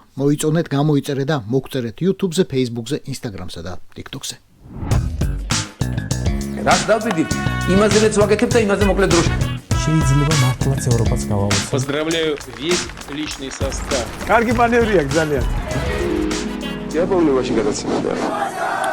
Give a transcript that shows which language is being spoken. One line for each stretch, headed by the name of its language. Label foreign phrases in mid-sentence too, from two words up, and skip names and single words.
Georgian: მოიწონეთ, გამოიწერეთ და მოგწერეთ YouTube-ზე, Facebook-ზე, Instagram-სა და TikTok-ზე. რაც დავიდით, იმაზე რაც ვაგეთებ და იმაზე მოკლედ დროში. შეიძლება მართლაც ევროპას გავავოცოთ.
Russian: Поздравляю весь личный состав.
Georgian: კარგი მანევრია ძალიან.
Russian: Я помню ваши გადაცემები.